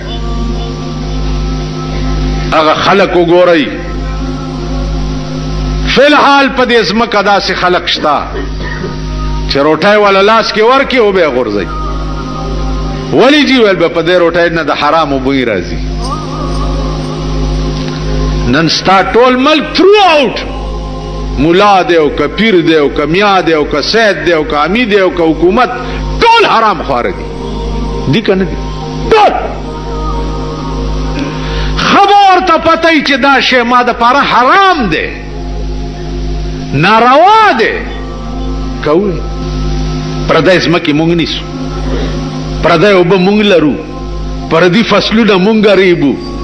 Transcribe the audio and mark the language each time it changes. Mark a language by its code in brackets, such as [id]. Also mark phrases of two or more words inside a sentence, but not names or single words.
[ps] هغه خلق وګورئ فی الحال په دې ځمکه داسې خلق شته چې روټۍ والا لاس کې ورکړي او به یې غورځوي ولې جي ویل به په دې روټۍ نه د حرامو بوی راځي نن ستا ټول ملک تھرو آؤٹ مولا دی او که پیر دی او که میا دی او که سید دی او که امی دی او که حکومت ټول حرام خواره دي دي که نه دي ټول خبر ته پته چې دا شی ما د پاره حرام دی ناروا دی کوي پردی ځمکې مونږ نیسو، پردی اوبه مونږ لرو، پردي فصلونه مونږ ریبو.